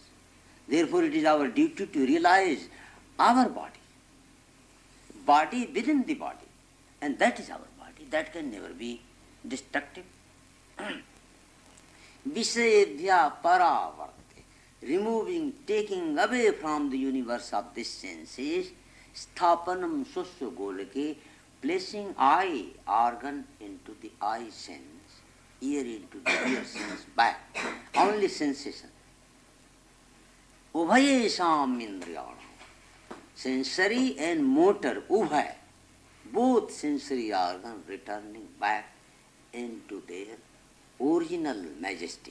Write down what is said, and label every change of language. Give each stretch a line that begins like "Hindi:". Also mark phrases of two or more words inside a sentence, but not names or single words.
English: Therefore, it is our duty to realize our body within the body, and that is our body. That can never be destructive.
Sanskrit: Visayebhya paravarte.
English: Removing, taking away from the universe of this senses,
Sanskrit: sthapanam susya golake,
English: placing eye organ into the eye sense, ear into the ear sense, back. Only sensation.
Sanskrit: Ubhayesham indriyana.
English: Sensory and motor, ubhay, both sensory organs returning back into their original majesty.